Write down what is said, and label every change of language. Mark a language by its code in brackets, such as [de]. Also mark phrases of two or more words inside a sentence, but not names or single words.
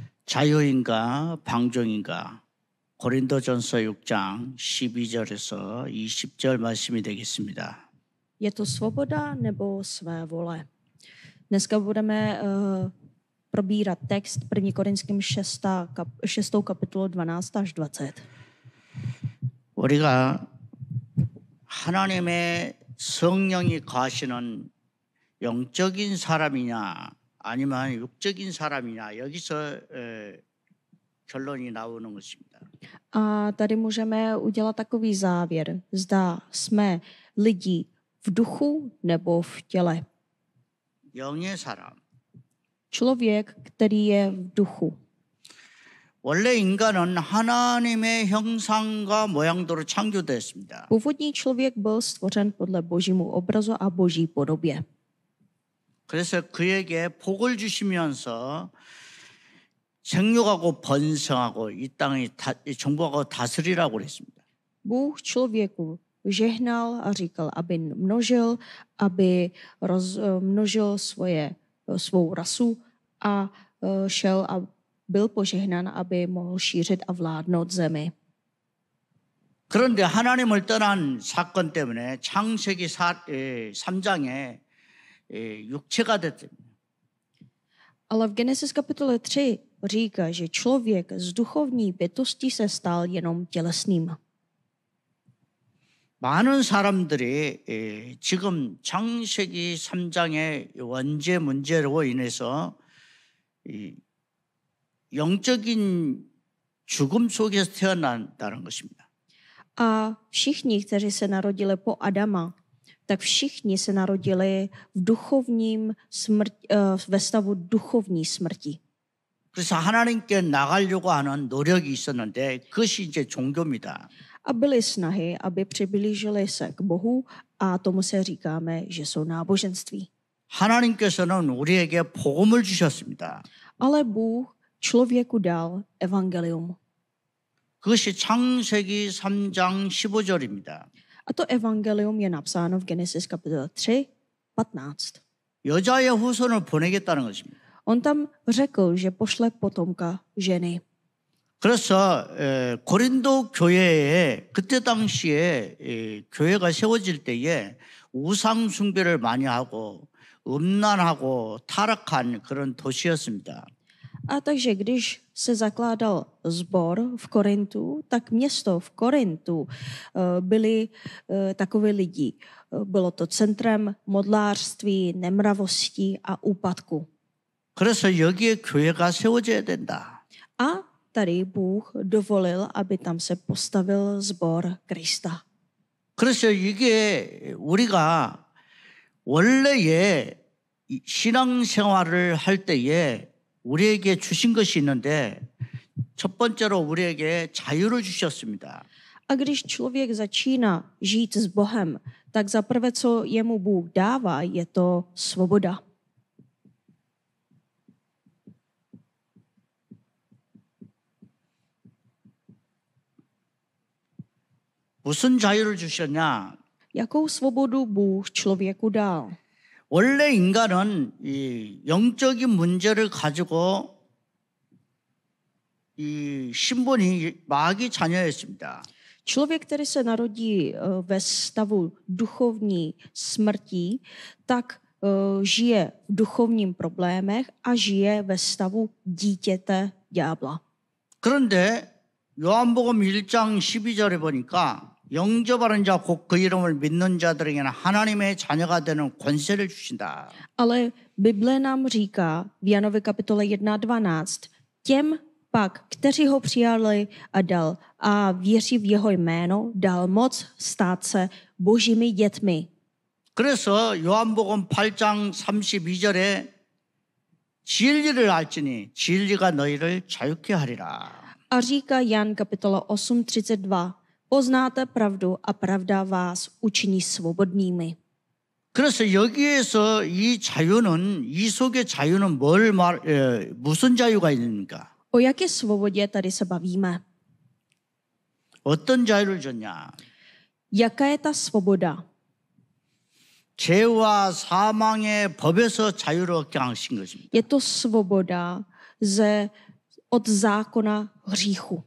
[ko] 자유인가 방종인가? 고린도전서 6장 12절에서 20절 말씀이 되겠습니다. [cs] Je to svoboda nebo své vole? Dneska budeme probírat text 1. Korinským 6. kapitolu 12 až 20. [ko] 우리가 하나님의 성령이 거하시는 영적인 사람이냐 아니면 육적인 사람이냐 여기서 결론이 나오는 것입니다. [cs] A tady můžeme udělat takový závěr. Zda jsme lidi v duchu nebo v těle. [ko] 영의 사람. [cs] Člověk, který je v duchu. [ko] 원래 인간은 하나님의 형상과 모양대로 창조되었습니다. [cs] Původní člověk byl stvořen podle božímu obrazu a boží podobě. [ko] 그래서 그에게 복을 주시면서 생육하고 번성하고 이 땅을 정복하고 다스리라고 그랬습니다. [cs] Bůh člověku žehnal a říkal, aby množil, aby rozmnožil svou rasu a šel a byl požehnan, aby mohl šířit a vládnout zemi. [ko] 그런데 하나님을 떠난 사건 때문에 창세기 3장에 육체가 됐습니다. [cs] Ale v Genesis kapitole 3 říká, že člověk z duchovní bytosti se stal jenom tělesným. [ko] 많은 사람들이 지금 창세기 3장의 원죄 문제로 인해서 영적인 죽음 속에서 태어난다는 것입니다. [cs] A všichni, kteří se narodili po Adama, tak všichni se narodili ve stavu duchovní smrti. [ko] 그래서 하나님께 나가려고 하는 노력이 있었는데 그것이 이제 종교입니다. [cs] A byly snahy, aby přiblížili se k Bohu a tomu se říkáme, že jsou náboženství. [ko] 하나님께서는 우리에게 복음을 주셨습니다. [cs] Ale Bůh člověku dal evangelium. [ko] 그것이 창세기 3장 15절입니다. [cs] A to evangelium je napsáno v Genesis kapitole 3, 15. [ko] 여자의 후손을 보내겠다는 것입니다. [cs] On tam řekl, že pošle potomka ženy. [ko] 그래서 고린도 교회에 그때 당시에 교회가 세워질 때에 우상 숭배를 많이 하고 음란하고 타락한 그런 도시였습니다. [cs] A takže když se zakládal sbor v Korintu, tak město v Korintu byli takové lidi. Bylo to centrem modlářství, nemravostí a úpadku. [ko] 그래서 여기에 교회가 세워져야 된다. [cs] A tady Bůh dovolil, aby tam se postavil sbor Krista. [ko] 그래서 이게 우리가 원래의 신앙생활을 할 때에 우리에게 주신 것이 있는데 첫 번째로 우리에게 자유를 주셨습니다. [cs] A když člověk začíná žít s Bohem, tak zaprvé, co jemu Bůh dává, je to svoboda. [ko] 무슨 자유를 주셨냐? [cs] Jakou svobodu Bůh člověku dal? [ko] 원래 인간은 이 영적인 문제를 가지고 이 신분이 마귀 자녀였습니다. [cs] Člověk, který se narodí ve stavu duchovní smrti, tak žije v duchovním problémech a žije ve stavu dítěte ďábla. [ko] 그런데 요한복음 1장 12절에 보니까 영접하는 자 곧 그 이름을 믿는 자들에게는 하나님의 자녀가 되는 권세를 주신다. [cs] Ale Bible nám říká v Janově kapitole 1:12, těm pak, kteří ho přijali a věří v jeho jméno, dal moc stát se božími dětmi. [ko] 그래서 요한복음 8장 32절에 진리를 알지니 진리가 너희를 자유케 하리라. [cs] A říká Jan kapitola 8:32, poznáte pravdu a pravda vás učiní svobodnými. [ko] 그래서 여기에서 이 자유는 이 속의 자유는 무슨 자유가 있습니까? [cs] O jaké svobodě tady se bavíme? [ko] 어떤 자유를 줬냐? [cs] Jaká je ta svoboda? [ko] 죄와 사망의 법에서 자유를 얻게 하신 것입니다. [cs] Je to svoboda ze od zákona hříchu.